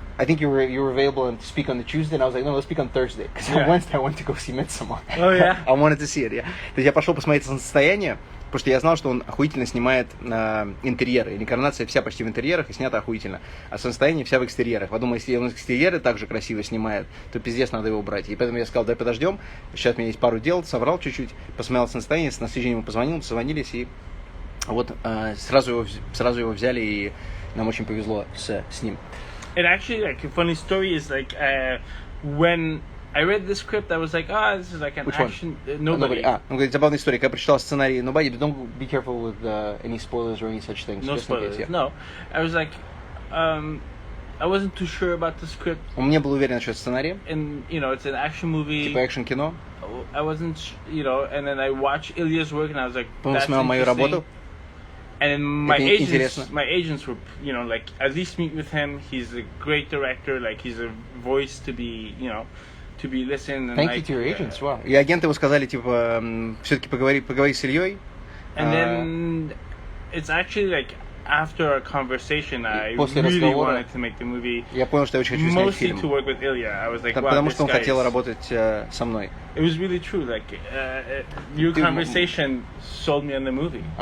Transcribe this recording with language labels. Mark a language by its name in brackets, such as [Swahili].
[English] I think you were available to speak on the Tuesday, and I was like, no, let's speak on Thursday, because on Wednesday I went to go see Midsommar. Oh yeah. I wanted to see it, yeah. [Russian] То есть я пошел посмотреть «Солнцестояние», потому что я знал, что он охуительно снимает интерьеры. И реинкарнация вся почти в интерьерах и снята охуительно. А «Солнцестояние» вся в экстерьерах. Я думаю, если он экстерьеры также красиво снимает, то пиздец, надо его брать. И поэтому я сказал, давай подождем. Сейчас у меня есть пару дел, соврал чуть-чуть, посмотрел «Солнцестояние», на следующий день ему позвонил, созвонились, и вот сразу его взяли, и нам очень повезло с ним. [English] It actually, like, a funny story is, like, when I read the script, I was like, this is like an Which action... one? Nobody. [Russian] Он говорит, забавная история. Когда я прочитал сценарий [English] Nobody, but don't be careful with any spoilers or any such things. No spoilers, yeah. No. I was like, I wasn't too sure about the script. [Russian] Он не был уверен насчет сценария. [English] And, it's an action movie. [Russian] Типа экшн-кино. [English] I wasn't, and then I watched Ilya's work, and I was like, that's interesting. And my agents were, like, at least meet with him. He's a great director. Like, he's a voice to be, to be listened. And Thank you to your agents. Wow. [Russian] И агенты его сказали, типа, все-таки поговори с Ильей. [English] And then it's actually like after our conversation, I really wanted to make the movie. [Russian] Я понял, что я очень хочу снять фильм. [English] Mostly to work with Ilya. I was like, wow, [Russian] потому что он хотел работать со мной. [English] It was really true. Like, your conversation sold me on the movie.